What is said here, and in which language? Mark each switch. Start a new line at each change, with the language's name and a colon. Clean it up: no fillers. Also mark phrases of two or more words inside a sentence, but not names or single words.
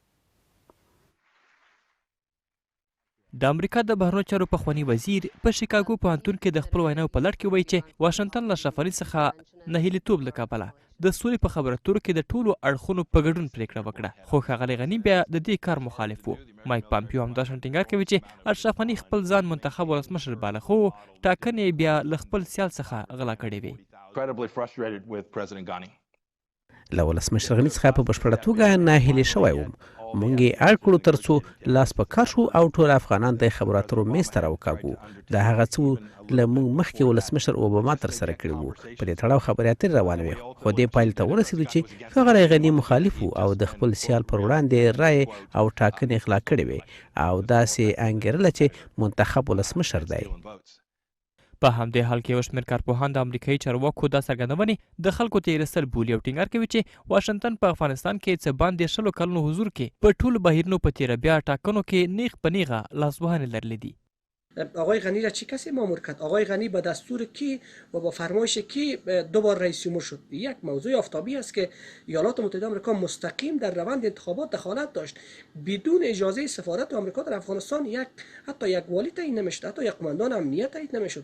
Pashto: د امریکا د بهرنیو چارو پخوانی وزیر په شیکاګو پوهنتون کې د خپل ویناو په لړ کې وایي چې واشنګټن له اشرف غني څخه نهیلیتوب له کبله د سولې په خبرو اترو کې د ټولو اړخونو په ګډون پریکړه وکړه خو ښاغلی غني بیا د دې کار مخالف و. مایک پامپیو همداشان ټینګار کوي چې اشرف غني خپل ځان منتخب ولسمشر باله خو ټاکنې بیا له خپل سیال څخه غلا کړې وې.
English: incredibly frustrated with President Ghani.
Pashto: له ولسمشر غني څخه په بشپړه توګه ناهیلي شوی وم. موږ یې اړ کړو تر څو لاس په کار شو او ټول افغانان د خبرو اترو میز ته راوکاږو. دا هغه څه له موږ مخکې ولسمشر اوباما ترسره کړي وو. په دې تړاو خبرې اترې روانې وې، خو دې پایلې ته ورسېدو چې ښاغلی غني مخالف و او د خپل سیال پر وړاندې رایې او ټاکنې اخلا کړې وې او داسې انګېرله چې منتخب ولسمشر دی. په همدې حال کې یو شمېر کارپوهان د امریکایي چارواکو دا څرګندونې د خلکو تېر ایستل بولي او ټینګار کوي چې واشنګټن په افغانستان کې څه باندې 100 کلونو حضور کې په ټولو بهیرونو په تېره بیا ټاکنو کې نیغ په نیغه لاسوهنې لرلې دي.
Persian: آقای غنی را چه کسی مامور کرد؟ آقای غنی با دستور کی و با فرمایش کی 2 بار رئیس جمهور شد؟ یک موضوع آفتابی است که ایالات متحده آمریکا مستقیم در روند انتخابات دخالت داشت. بدون اجازه سفارت آمریکا در افغانستان حتی یک والی تعیین نمیشد، حتی یک قماندان امنیت تعیین نمیشد.